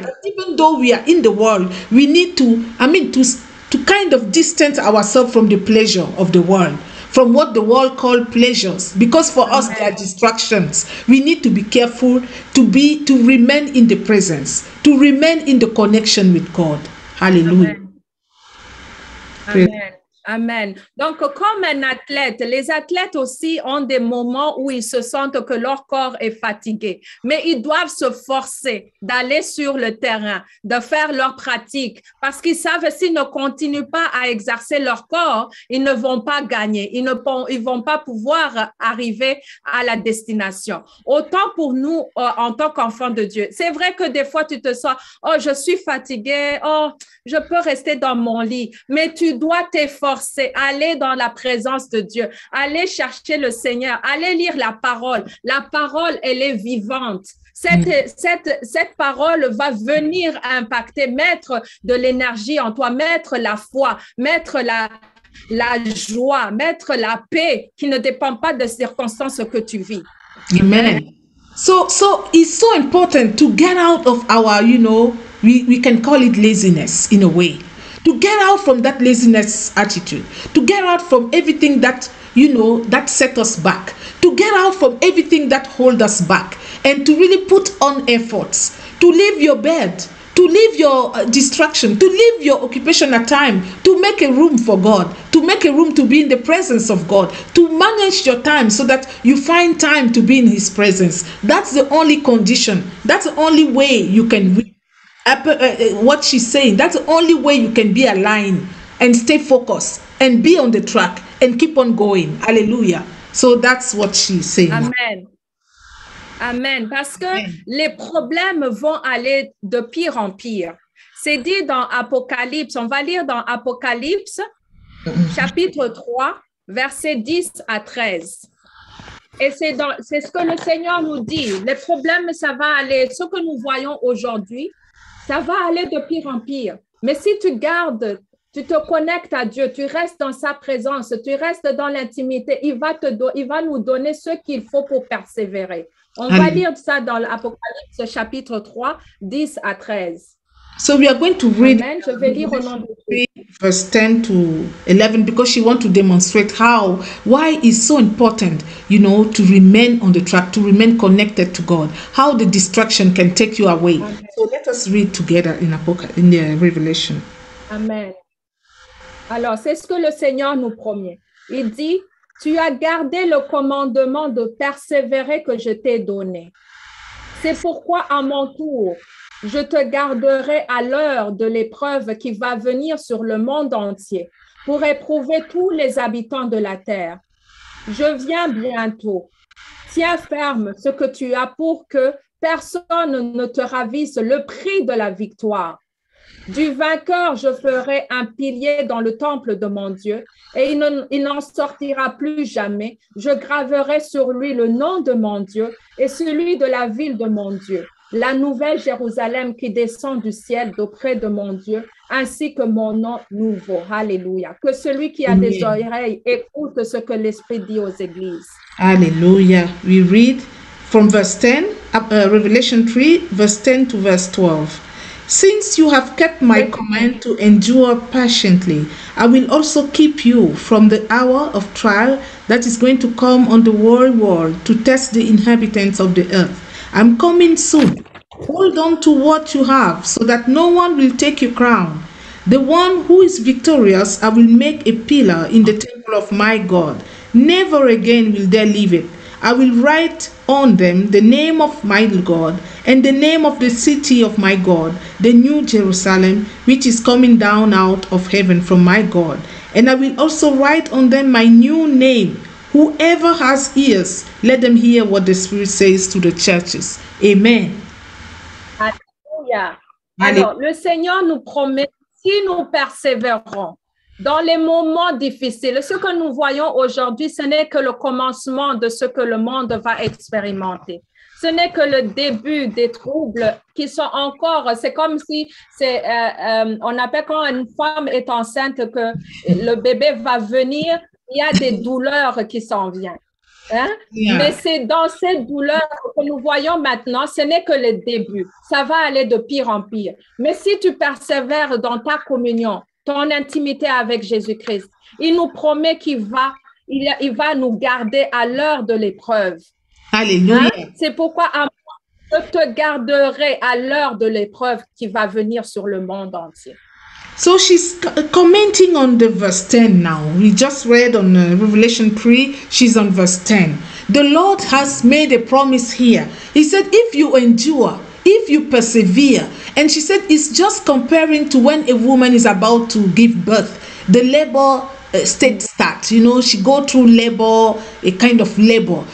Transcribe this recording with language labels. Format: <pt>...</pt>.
<en>But even though we are in the world, we need to kind of distance ourselves from the pleasure of the world, from what the world called pleasures, because for us they are distractions. We need to be careful to remain in the presence, to remain in the connection with God. Hallelujah. Amen. Amen. Amen.</en> <fr>Donc, comme un athlète, les athlètes aussi ont des moments où ils se sentent que leur corps est fatigué, mais ils doivent se forcer d'aller sur le terrain, de faire leur pratique, parce qu'ils savent que s'ils ne continuent pas à exercer leur corps, ils ne vont pas gagner, ils vont pas pouvoir arriver à la destination. Autant pour nous, en tant qu'enfants de Dieu. C'est vrai que des fois, tu te sens, oh, je suis fatigué, oh, je peux rester dans mon lit, mais tu dois t'efforcer, aller dans la présence de Dieu, aller chercher le Seigneur, aller lire la parole. La parole, elle est vivante. Cette parole va venir impacter, mettre de l'énergie en toi, mettre la foi, mettre la joie, mettre la paix qui ne dépend pas des circonstances que tu vis. Amen.</fr> <en>So it's so important to get out of our, we can call it laziness in a way. To get out from that laziness attitude, to get out from everything that, that set us back, to get out from everything that hold us back, and to really put on efforts, to leave your bed, to leave your distraction, to leave your occupation at time, to make a room for God, to make a room to be in the presence of God, to manage your time so that you find time to be in His presence. That's the only condition. That's the only way you can what she's saying. That's the only way you can be aligned and stay focused and be on the track and keep on going. Hallelujah. So that's what she's saying.</en> <fr>Amen. Amen. Parce que Amen. les problèmes vont aller de pire en pire. C'est dit dans Apocalypse, on va lire dans Apocalypse, chapitre 3, versets 10 à 13. Et c'est ce que le Seigneur nous dit. Les problèmes, ça va aller, ce que nous voyons aujourd'hui, ça va aller de pire en pire. Mais si tu gardes, tu te connectes à Dieu, tu restes dans sa présence, tu restes dans l'intimité, il va nous donner ce qu'il faut pour persévérer. On va lire ça dans l'Apocalypse chapitre 3, 10 à 13.</fr> <en>So we are going to read Amen.</en> <fr>Je vais lire au nom de Dieu.</fr> <en>verse 10 to 11 because she wants to demonstrate why it's so important, to remain on the track, to remain connected to God, how the distraction can take you away. Amen. So let us read together in the Revelation. Amen.</en> <fr>Alors, c'est ce que le Seigneur nous promet. Il dit, tu as gardé le commandement de persévérer que je t'ai donné. C'est pourquoi, à mon tour, je te garderai à l'heure de l'épreuve qui va venir sur le monde entier pour éprouver tous les habitants de la terre. Je viens bientôt. Tiens ferme ce que tu as pour que personne ne te ravisse le prix de la victoire. Du vainqueur, je ferai un pilier dans le temple de mon Dieu et il n'en sortira plus jamais. Je graverai sur lui le nom de mon Dieu et celui de la ville de mon Dieu, la nouvelle Jérusalem qui descend du ciel d'auprès de mon Dieu, ainsi que mon nom nouveau. Alléluia. Que celui qui a des oreilles écoute ce que l'Esprit dit aux églises. Hallelujah.</fr> <en>We read from verse 10, Revelation 3, verse 10 to verse 12. Since you have kept my command to endure patiently, I will also keep you from the hour of trial that is going to come on the whole world to test the inhabitants of the earth. I'm coming soon. Hold on to what you have so that no one will take your crown. The one who is victorious, I will make a pillar in the temple of my God. Never again will they leave it. I will write on them the name of my God and the name of the city of my God, the new Jerusalem, which is coming down out of heaven from my God. And I will also write on them my new name. Whoever has ears, let them hear what the Spirit says to the churches. Amen.</en> <fr>Alléluia. Alors, le Seigneur nous promet, si nous persévérons dans les moments difficiles, ce que nous voyons aujourd'hui, ce n'est que le commencement de ce que le monde va expérimenter. Ce n'est que le début des troubles qui sont encore, c'est comme si on appelle quand une femme est enceinte que le bébé va venir, il y a des douleurs qui s'en viennent. Hein? Yeah. Mais c'est dans ces douleurs que nous voyons maintenant, ce n'est que le début. Ça va aller de pire en pire. Mais si tu persévères dans ta communion, ton intimité avec Jésus-Christ, il nous promet qu'il va nous garder à l'heure de l'épreuve. Alléluia. Hein? C'est pourquoi je te garderai à l'heure de l'épreuve qui va venir sur le monde entier.</fr> <en>So she's commenting on the verse 10 now. We just read on Revelation 3, she's on verse 10. The Lord has made a promise here. He said, if you endure, if you persevere, and she said it's just comparing to when a woman is about to give birth, the labor state starts, she go through labor, a kind of labor.</en>